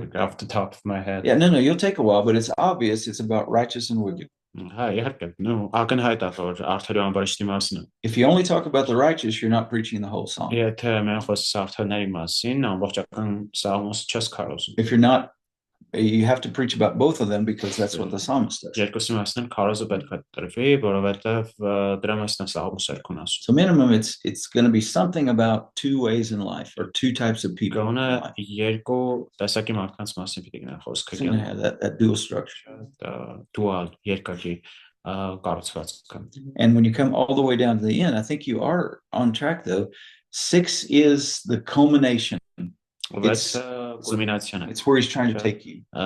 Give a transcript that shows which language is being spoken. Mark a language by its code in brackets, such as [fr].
[en] like off the top of my head. Yeah, no, you'll take a while, but it's obvious it's about righteous and wicked. [hy] Հա, իհարկե, no, ակնհայտ է որ արդարի ու ամբարիշտի մասն է։ [en] If you only talk about the righteous, you're not preaching the whole psalm. [hy] Եթե մենք խոսում արդարների մասին, ամբողջական սաղմոս չես քարոզում։ [en] If you're not, you have to preach about both of them because that's what the psalmist does. [hy] Երկուսի մասն քարոզը պետք է տրվի, որովհետև դրա մասն է սաղմոսը ասում։ [en] So minimum, it's going to be something about two ways in life or two types of people. [hy] Գոնե երկու տեսակի մարդկանց մասին պիտի գնա խոսքը։ [en] It's going to have that dual structure. [hy] Dual երկակի կառուցվածքը։ [en] And when you come all the way down to the end, I think you are on track though. 6 is the culmination. It's where he's trying to take you.